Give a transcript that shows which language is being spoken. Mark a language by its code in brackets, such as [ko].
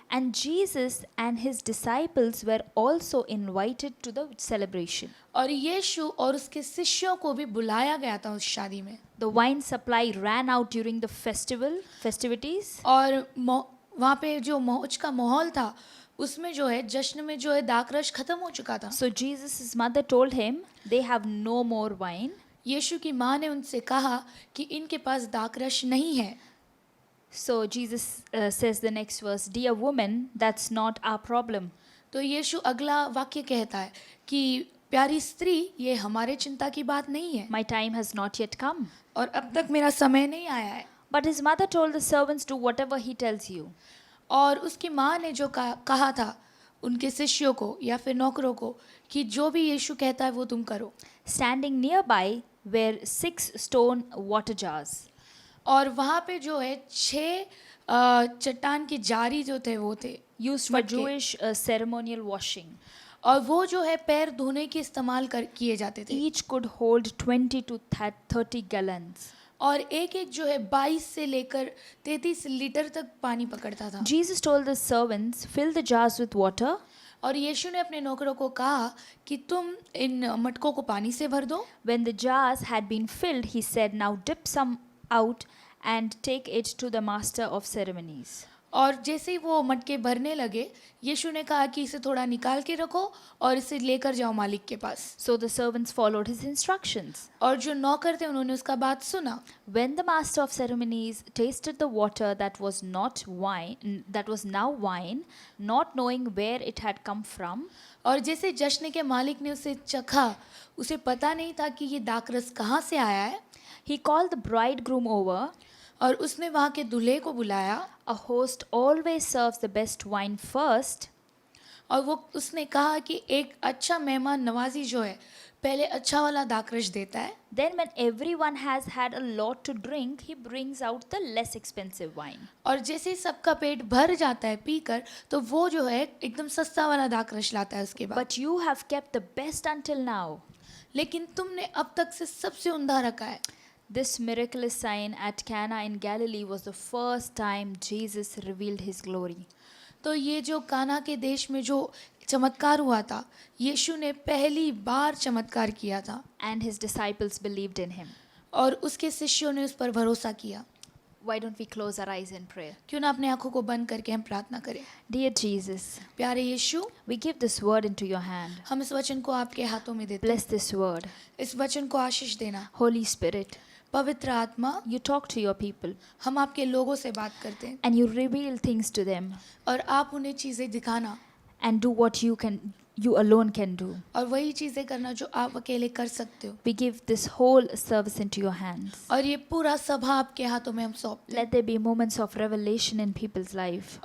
[en] and Jesus and his disciples were also invited to the celebration. [hi] और यीशु और उसके शिष्यों को भी बुलाया गया था उस शादी में। [en] The wine supply ran out during the festivities. [hi] और वहाँ पे जो मौज का माहौल था उसमें जो है जश्न में जो है दाखरस खत्म हो चुका था। [en] So Jesus' mother told him they have no more wine. [hi] यीशु की माँ ने उनसे कहा कि इनके पास दाखरस नहीं है। [en] So Jesus says the next verse, "Dear woman, that's not our problem." [hi] तो यीशु अगला वाक्य कहता है कि प्यारी स्त्री, ये हमारे चिंता की बात नहीं है, [en] My time has not yet come. [hi] और अब तक मेरा समय नहीं आया है। [en] But his mother told the servants, "Do whatever he tells you." [hi] और उसकी माँ ने जो कहा था उनके शिष्यों को या फिर नौकरों को कि जो भी यीशु कहता है वो तुम करो। [en] Standing nearby were 6 stone water jars. [hi] और वहाँ पे जो है 6 चट्टान के जारी जो थे वो थे [en] Used for [hi] मटके। [en] Jewish ceremonial washing. [hi] और वो जो है पैर धोने के इस्तेमाल किए जाते थे। [en] Each could hold 20 to 30 gallons. [hi] और एक एक जो है 22 से लेकर 33 लीटर तक पानी पकड़ता था। [en] Jesus told the servants, fill the jars with water. [hi] और यीशु ने अपने नौकरों को कहा कि तुम इन मटकों को पानी से भर दो। [en] When the jars had been filled, he said, now dip some out and take it to the master of ceremonies. [hi] और जैसे ही वो मटके भरने लगे, यीशु ने कहा कि इसे थोड़ा निकाल के रखो और इसे लेकर जाओ मालिक के पास। [en] So the servants followed his instructions. [hi] और जो नौकर थे उन्होंने उसका बात सुना। [en] When the master of ceremonies tasted the water that was not wine, that was now wine, not knowing where it had come from, [hi] और जैसे जश्न के मालिक ने उसे चखा, उसे पता नहीं था कि ये दाखरस कहाँ से आया है। [en] he called the bridegroom over. [hi] और उसने वहाँ के दूल्हे को बुलाया। [en] A host always serves the best wine first. [hi] और वो उसने कहा कि एक अच्छा मेहमान नवाजी जो है पहले अच्छा वाला दाखरस देता है। [en] Then when everyone has had a lot to drink, he brings out the less expensive wine. [hi] और जैसे ही सबका पेट भर जाता है पीकर, तो वो जो है एकदम सस्ता वाला दाखरस लाता है उसके बाद। [en] But you have kept the best until now. [hi] लेकिन तुमने अब तक से सबसे उम्दा रखा है। [en] This miraculous sign at Cana in Galilee was the first time Jesus revealed his glory. [hi] तो ये जो काना के देश में जो चमत्कार हुआ था, यीशु ने पहली बार चमत्कार किया था। [en] And his disciples believed in him. [hi] और उसके शिष्यों ने उस पर भरोसा किया। [en] Why don't we close our eyes in prayer? [hi] क्यों ना अपने आंखों को बंद करके हम प्रार्थना करें। [en] Dear Jesus, [hi] प्यारे यीशु, [en] we give this word into your hand. [hi] हम इस वचन को आपके हाथों में देते हैं। [en] Bless this word. [hi] इस वचन को आशीष देना। [en] Holy Spirit, [hi] पवित्र आत्मा, [en] you talk to your people [hi] हम आपके लोगों से बात करते हैं [en] and you reveal things to them [hi] और आप उन्हें चीज़ें दिखाना [en] and do what you alone can do. [hi] और वही चीज़ें करना जो आप अकेले कर सकते हो। [en] We give this whole service into your hands. [hi] और ये पूरा सभा आपके हाथों में हम सौंपते हैं। [en] Let there be moments of revelation in people's life.